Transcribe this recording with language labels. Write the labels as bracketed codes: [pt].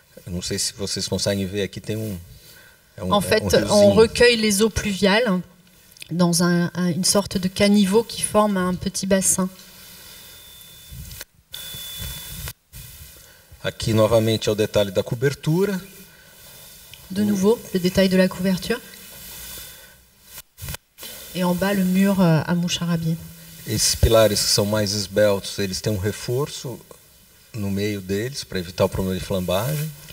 [pt] Eu não sei se vocês conseguem ver, aqui tem [fr] en fait, on recueille les eaux pluviales dans une sorte de caniveau qui forme un petit bassin. [pt] Aqui novamente é o detalhe da cobertura. [fr] De nouveau, le détail de la couverture. Et en bas, le mur à moucharabier. [pt] Esses pilares que são mais esbeltos, eles têm um reforço no meio deles para evitar o problema de flambagem.